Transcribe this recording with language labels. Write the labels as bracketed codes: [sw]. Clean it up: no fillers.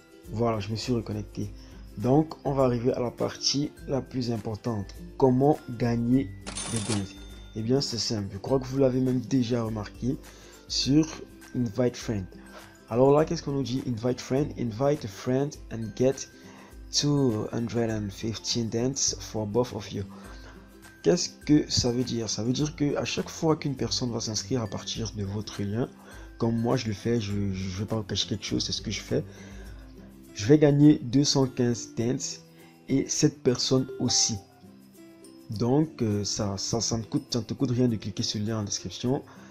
[fr] Voilà, je me suis reconnecté. Donc on va arriver à la partie la plus importante. Comment gagner des Dent? Eh bien c'est simple, je crois que vous l'avez même déjà remarqué sur Invite Friend. Alors là, qu'est-ce qu'on nous dit? [en] Invite a friend and get 215 Dents for both of you. [fr] Qu'est-ce que ça veut dire? Ça veut dire que à chaque fois qu'une personne va s'inscrire à partir de votre lien, comme moi je le fais, je ne vais pas vous cacher quelque chose, c'est ce que je fais. Je vais gagner 215 Dents et cette personne aussi. Donc ça ne te coûte rien de cliquer sur le lien en description.